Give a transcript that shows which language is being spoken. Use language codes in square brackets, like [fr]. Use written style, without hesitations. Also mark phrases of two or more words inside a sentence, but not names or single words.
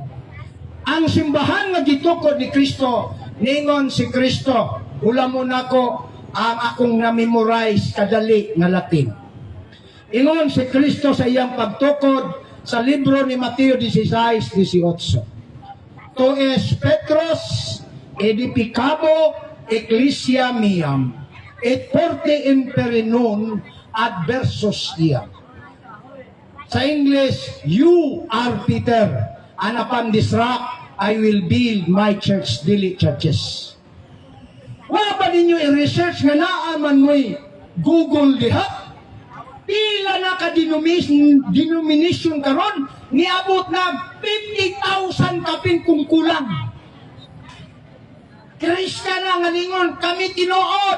[ceb] Ang simbahan nga gitukod ni Kristo, ningon si Kristo, ula mo na ko ang akong na-memorize kadali nga Latin. Ingon si Kristo sa iyang pagtukod sa libro ni Mateo 16:18. [la] To es Petros edificabo ecclesia miam et porte imperinum adversus iam. [en] Sa English, you are Peter, and upon this rock I will build my church, [ceb] dili churches. Wala pa ninyo i-research nga naaman mo'y Google diha? Pila na ka denomination karon, niabot na 50,000 kapin kung kulang. Kristyan na nga ningon, kami tinuod.